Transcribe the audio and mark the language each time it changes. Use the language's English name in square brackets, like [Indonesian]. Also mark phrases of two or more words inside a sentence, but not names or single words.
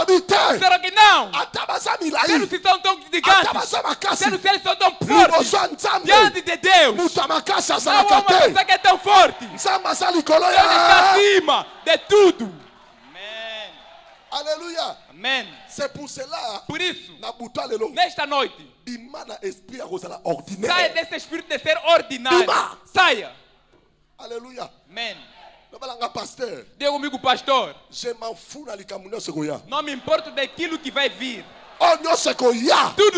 [Portuguese] Disseram que não. Sendo se são tão gigantes, sendo se eles são tão fortes diante de Deus, não há uma pessoa que é tão forte. Ele está acima de tudo. Amém. Aleluia. Amém. [French] C'est pour cela. [Portuguese] Por isso, nesta noite, saia desse espírito de ser ordinário. Saia. Aleluia. Amém. Pastor. Diga comigo, pastor. Não me importo daquilo que vai vir. Tudo